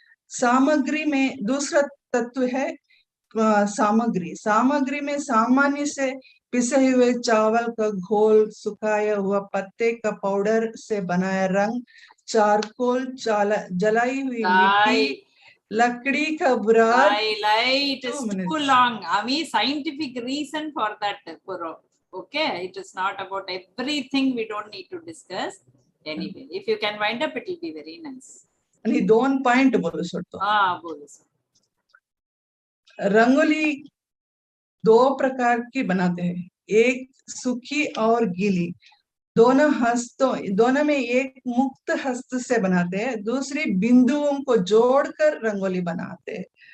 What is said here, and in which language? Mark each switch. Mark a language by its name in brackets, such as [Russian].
[Hindi] सामग्री में दूसरा तत्व है सामग्री में सामान्य से पिसे हुए चावल का घोल, सुखाया हुआ पत्ते का पाउडर से बनाया रंग, चारकोल, जलाई हुई मिट्टी, लकड़ी का बुराद। [English] It is too long. Scientific reason for that, Puro. Okay, it is not about everything. We don't need to discuss. Anyway, if you can wind up, it will be very nice. [Marathi] आणि 2 point बोलू शकतो. बोलू sir. [Hindi] Rangoli 2 प्रकार की बनाते हैं, एक सूखी और गीली। दोनों में एक मुक्त हस्त से बनाते हैं, दूसरी बिंदुओं को जोड़कर रंगोली बनाते हैं।